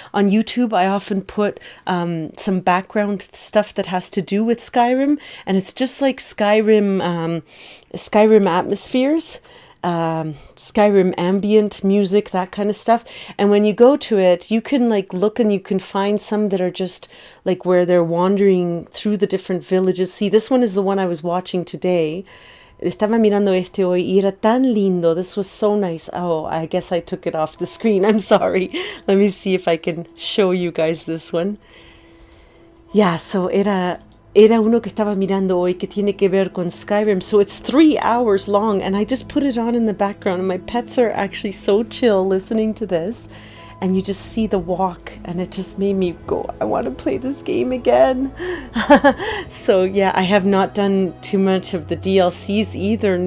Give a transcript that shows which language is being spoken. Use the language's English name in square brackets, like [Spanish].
[English] On YouTube, I often put some background stuff that has to do with Skyrim, and it's just like Skyrim atmospheres. Skyrim ambient music, that kind of stuff. And when you go to it, you can look and you can find some that are just like where they're wandering through the different villages. See, this one is the one I was watching today. [Spanish] Estaba mirando este hoy y era tan lindo. [English] This was so nice. Oh, I guess I took it off the screen. I'm sorry. Let me see if I can show you guys this one. Yeah, so [Spanish] era uno que estaba mirando hoy que tiene que ver con Skyrim. [English] So it's 3 hours long, and I just put it on in the background, and my pets are actually so chill listening to this. And you just see the walk, and it just made me go, I want to play this game again. So yeah, I have not done too much of the DLCs either.